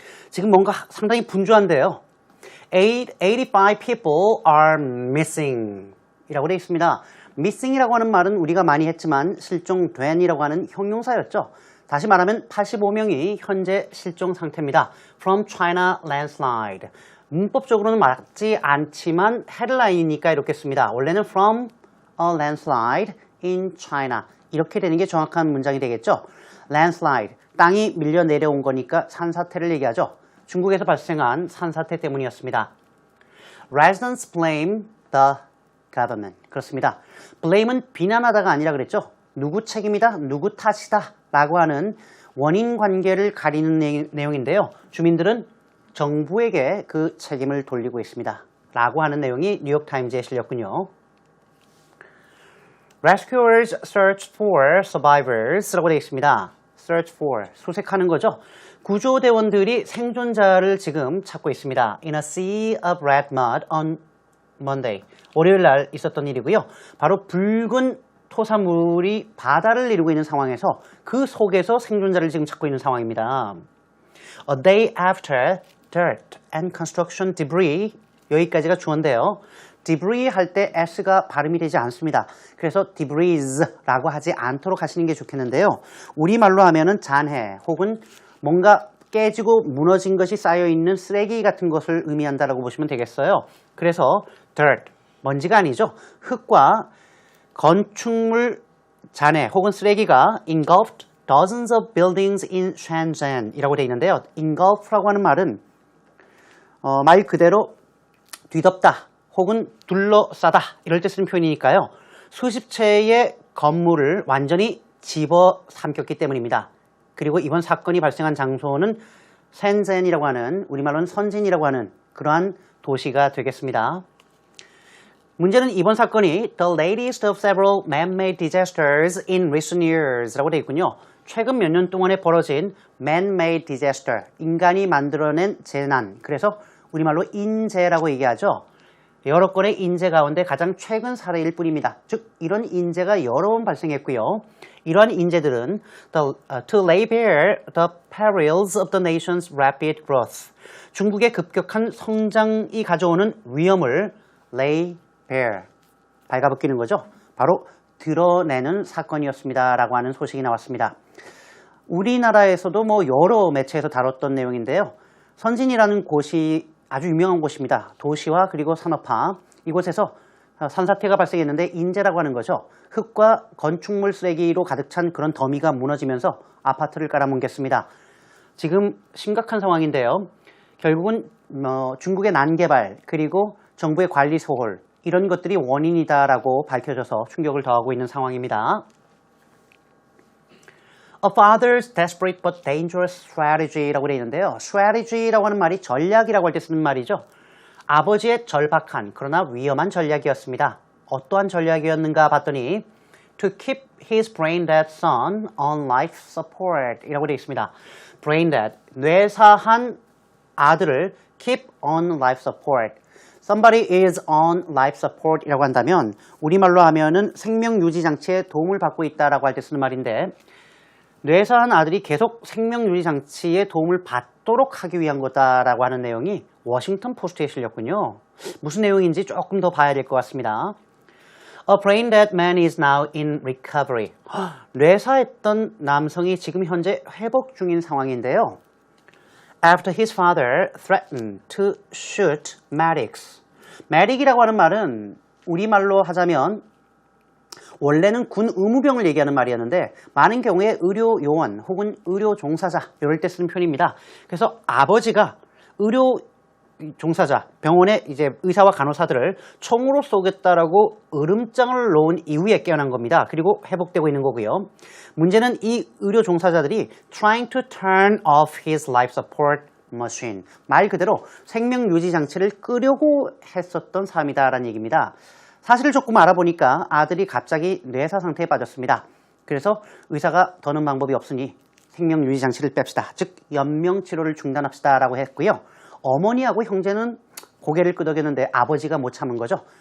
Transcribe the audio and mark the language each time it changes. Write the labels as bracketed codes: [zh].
[ko] 지금 뭔가 상당히 분주한데요. [en] 85 people are missing [ko] 이라고 되어 있습니다. missing이라고 하는 말은 우리가 많이 했지만 실종된이라고 하는 형용사였죠. 다시 말하면 85명이 현재 실종 상태입니다. [en] From China landslide. [ko] 문법적으로는 맞지 않지만 헤드라인이니까 이렇게 씁니다. 원래는 [en] from a landslide in China. [ko] 이렇게 되는 게 정확한 문장이 되겠죠. landslide, 땅이 밀려 내려온 거니까 산사태를 얘기하죠. 중국에서 발생한 산사태 때문이었습니다. [en] Residents blame the government. [ko] 그렇습니다. blame은 비난하다가 아니라 그랬죠. 누구 책임이다, 누구 탓이다 라고 하는 원인 관계를 가리는 내용인데요. 주민들은 정부에게 그 책임을 돌리고 있습니다. 라고 하는 내용이 뉴욕타임즈에 실렸군요. [en] Rescuers search for survivors [ko] 라고 되어 있습니다. Search for, 수색하는 거죠. 구조대원들이 생존자를 지금 찾고 있습니다. [en] In a sea of red mud on Monday. [ko] 월요일 날 있었던 일이고요. 바로 붉은 토사물이 바다를 이루고 있는 상황에서 그 속에서 생존자를 지금 찾고 있는 상황입니다. [en] A day after dirt and construction debris. [ko] 여기까지가 주어인데요. debris 할 때 s가 발음이 되지 않습니다. 그래서 debris라고 하지 않도록 하시는 게 좋겠는데요. 우리말로 하면은 잔해 혹은 뭔가 깨지고 무너진 것이 쌓여있는 쓰레기 같은 것을 의미한다라고 보시면 되겠어요. 그래서 dirt, 먼지가 아니죠. 흙과 건축물 잔해 혹은 쓰레기가 [en] engulfed dozens of buildings in Shenzhen [ko] 이라고 되어 있는데요. engulf라고 하는 말은 말 그대로 뒤덮다 혹은 둘러싸다 이럴 때 쓰는 표현이니까요. 수십 채의 건물을 완전히 집어삼켰기 때문입니다. 그리고 이번 사건이 발생한 장소는 센젠이라고 하는, 우리말로는 선진이라고 하는 그러한 도시가 되겠습니다. 문제는 이번 사건이 [en] the latest of several man-made disasters in recent years [ko] 라고 되어 있군요. 최근 몇 년 동안에 벌어진 man-made disaster, 인간이 만들어낸 재난, 그래서 우리말로 인재라고 얘기하죠. 여러 건의 인재 가운데 가장 최근 사례일 뿐입니다. 즉 이런 인재가 여러 번 발생했고요. 이러한 인재들은 [en] to lay bare the perils of the nation's rapid growth, [ko] 중국의 급격한 성장이 가져오는 위험을 lay bare, 발가벗기는 거죠. 바로 드러내는 사건이었습니다 라고 하는 소식이 나왔습니다. 우리나라에서도 여러 매체에서 다뤘던 내용인데요. 선진이라는 곳이 아주 유명한 곳입니다. 도시화 그리고 산업화, 이곳에서 산사태가 발생했는데 인재라고 하는 거죠. 흙과 건축물 쓰레기로 가득 찬 그런 더미가 무너지면서 아파트를 깔아뭉갰습니다. 지금 심각한 상황인데요. 결국은 중국의 난개발 그리고 정부의 관리 소홀, 이런 것들이 원인이다라고 밝혀져서 충격을 더하고 있는 상황입니다. [en] A father's desperate but dangerous strategy [ko] 라고 되어 있는데요. strategy라고 하는 말이 전략이라고 할 때 쓰는 말이죠. 아버지의 절박한 그러나 위험한 전략이었습니다. 어떠한 전략이었는가 봤더니 [en] to keep his brain dead son on life support [ko] 이라고 되어 있습니다. [en] brain dead, [ko] 뇌사한 아들을 [en] keep on life support. Somebody is on life support [ko] 이라고 한다면 우리말로 하면은 생명유지장치에 도움을 받고 있다라고 할 때 쓰는 말인데, 뇌사한 아들이 계속 생명유지장치에 도움을 받도록 하기 위한 거다라고 하는 내용이 워싱턴 포스트에 실렸군요. 무슨 내용인지 조금 더 봐야 될 것 같습니다. [en] A brain dead man is now in recovery. [ko] 뇌사했던 남성이 지금 현재 회복 중인 상황인데요. [en] After his father threatened to shoot medics. [ko] medic이라고 하는 말은 우리말로 하자면 원래는 군 의무병을 얘기하는 말이었는데 많은 경우에 의료 요원 혹은 의료 종사자 이럴 때 쓰는 표현입니다. 그래서 아버지가 의료 종사자, 병원에 이제 의사와 간호사들을 총으로 쏘겠다라고 으름장을 놓은 이후에 깨어난 겁니다. 그리고 회복되고 있는 거고요. 문제는 이 의료 종사자들이 [en] trying to turn off his life support machine. [ko] 말 그대로 생명 유지 장치를 끄려고 했었던 사람이다라는 얘기입니다. 사실을 조금 알아보니까 아들이 갑자기 뇌사 상태에 빠졌습니다. 그래서 의사가 더는 방법이 없으니 생명 유지 장치를 뺍시다. 즉 연명 치료를 중단합시다라고 했고요. 어머니하고 형제는 고개를 끄덕였는데 아버지가 못 참은 거죠.